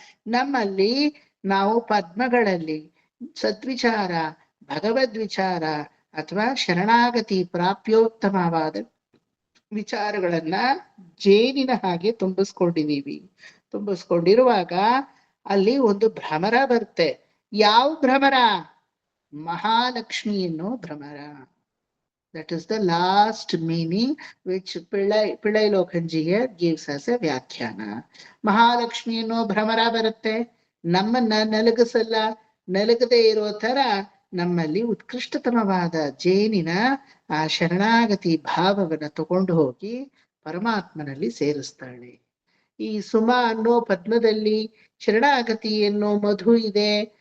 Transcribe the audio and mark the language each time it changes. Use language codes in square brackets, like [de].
[kn] ನಮ್ಮಲ್ಲಿ ನಾವು ಪದ್ಮಗಳಲ್ಲಿ ಸದ್ವಿಚಾರ, ಭಗವದ್ವಿಚಾರ ಅಥವಾ ಶರಣಾಗತಿ ಪ್ರಾಪ್ಯೋತ್ತಮವಾದ ವಿಚಾರಗಳನ್ನ ಜೇನಿನ ಹಾಗೆ ತುಂಬಿಸ್ಕೊಂಡಿರುವಾಗ ಅಲ್ಲಿ ಒಂದು ಭ್ರಮರ ಬರುತ್ತೆ. ಯಾವ ಭ್ರಮರ? ಮಹಾಲಕ್ಷ್ಮಿ ಅನ್ನೋ ಭ್ರಮರ. [en] That is the last meaning which Pillai Lokanjiya gives us a ವ್ಯಾಖ್ಯಾನ. [kn] ಮಹಾಲಕ್ಷ್ಮಿ ಅನ್ನೋ ಭ್ರಮರ ಬರುತ್ತೆ, ನಮ್ಮನ್ನ ನಲಗಿಸಲ್ಲ. ನಲಗದೆ ಇರೋ ತರ ನಮ್ಮಲ್ಲಿ ಉತ್ಕೃಷ್ಟತಮವಾದ ಜೇನಿನ ಆ ಶರಣಾಗತಿ ಭಾವವನ್ನ ತಗೊಂಡು ಹೋಗಿ ಪರಮಾತ್ಮನಲ್ಲಿ ಸೇರಿಸ್ತಾಳೆ. ಈ ಸುಮ ಅನ್ನೋ ಪದ್ಮದಲ್ಲಿ ಶರಣಾಗತಿ ಅನ್ನೋ ಮಧು ಇದೆ.